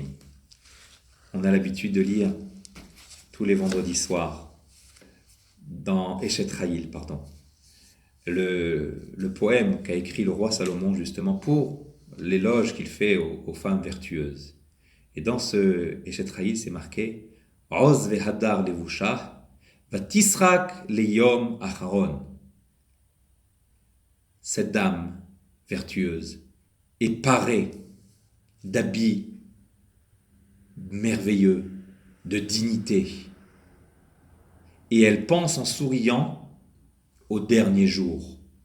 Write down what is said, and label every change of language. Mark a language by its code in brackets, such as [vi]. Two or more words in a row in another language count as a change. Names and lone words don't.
[fr] On a l'habitude de lire tous les vendredis soirs dans Eshet Chayil, le poème qu'a écrit le roi Salomon justement pour l'éloge qu'il fait aux femmes vertueuses. Et dans ce Eshet Chayil, c'est marqué [he] עוז והדר לבושה ותשחק ליום אחרון. [fr] Cette dame vertueuse est parée d'habits merveilleux, de dignité. Et elle pense en souriant au dernier jour.